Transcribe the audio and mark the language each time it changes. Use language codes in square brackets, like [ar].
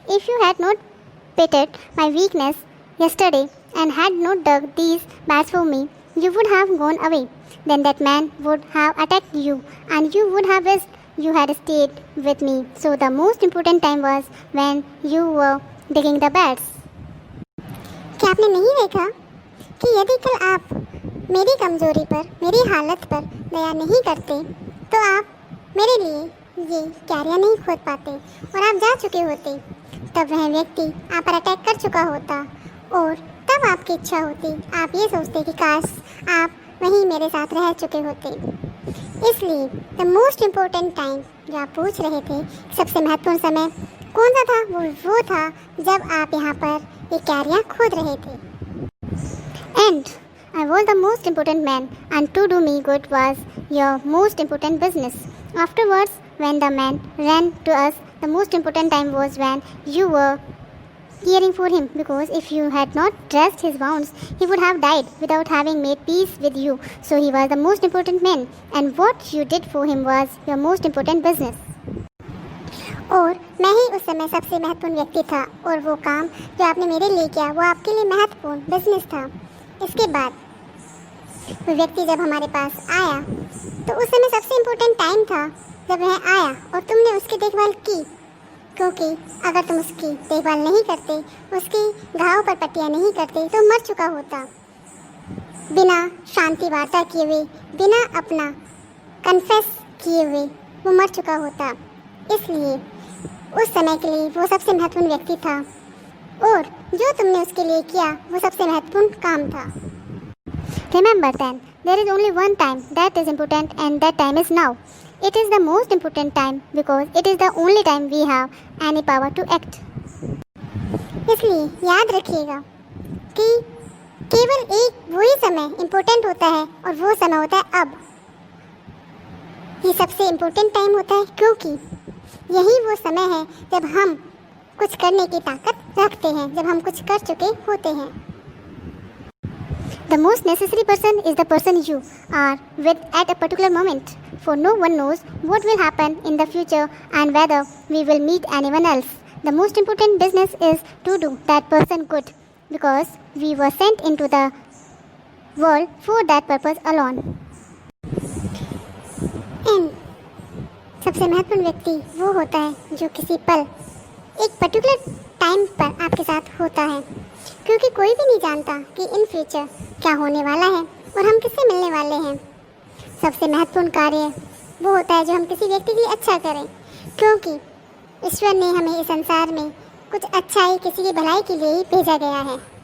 [en] If you had not pitied my weakness yesterday and had not dug these beds for me, you would have gone away. Then that man would have attacked you, and you would have wished you had stayed with me. So the most important time was when you were digging the beds. [hi] क्या आपने नहीं देखा कि यदि कल आप मेरी कमजोरी पर, मेरी हालत पर दया नहीं करते, तो आप मेरे लिए ये क्यारियाँ नहीं खोद पाते और आप जा चुके होते। तब वह व्यक्ति आप पर अटैक कर चुका होता और तब आपकी इच्छा होती, आप ये सोचते कि काश आप वहीं मेरे साथ रह चुके होते। इसलिए द मोस्ट इम्पोर्टेंट टाइम जो आप पूछ रहे थे, सबसे महत्वपूर्ण समय कौन सा था? वो था जब आप यहाँ पर ये क्यारियाँ खोद रहे थे। [en] And I was the most important man, and to do me good was your most important business. Afterwards, when the man ran to us, the most important time was when you were caring for him, because if you had not dressed his wounds, he would have died without having made peace with you. So he was the most important man, and what you did for him was your most important business. [hi] और मैं ही उस समय सबसे महत्वपूर्ण व्यक्ति था, और वो काम जो आपने मेरे लिए किया वो आपके लिए महत्वपूर्ण बिजनेस था। इसके बाद वो व्यक्ति जब हमारे पास आया तो उस समय सबसे इम्पोर्टेंट टाइम था जब वह आया और तुमने उसकी देखभाल की, क्योंकि अगर तुम उसकी देखभाल नहीं करते, उसके घाव पर पट्टियाँ नहीं करते, तो मर चुका होता। बिना शांति वार्ता किए हुए, बिना अपना कन्फेस किए हुए वो मर चुका होता। इसलिए उस समय के लिए वो सबसे महत्वपूर्ण व्यक्ति था, और जो तुमने उसके लिए किया वो सबसे महत्वपूर्ण काम था। [en] Remember then, there is only one time that is important, and that time is now. It is the most important time because it is the only time we have any power to act. [hi] इसलिए याद रखिएगा कि केवल एक वही समय important होता है, और वो समय होता है अब। ये सबसे इम्पोर्टेंट टाइम होता है क्योंकि यही वो समय है जब हम कुछ करने की ताकत रखते हैं, जब हम कुछ कर चुके होते हैं। [en] The most necessary person is the person you are with at a particular moment, for no one knows what will happen in the future and whether we will meet anyone else. The most important business is to do that person good, because we were sent into the world for that purpose alone. And [hi] सबसे महत्वपूर्ण व्यक्ति वो होता है जो किसी पल, एक पर्टिकुलर टाइम पर आपके साथ होता है, क्योंकि कोई भी नहीं जानता कि इन फ्यूचर क्या होने वाला है और हम किससे मिलने वाले हैं। सबसे महत्वपूर्ण कार्य वो होता है जो हम किसी व्यक्ति के लिए अच्छा करें, क्योंकि ईश्वर ने हमें इस संसार में कुछ अच्छाई, किसी की भलाई के लिए ही भेजा गया है।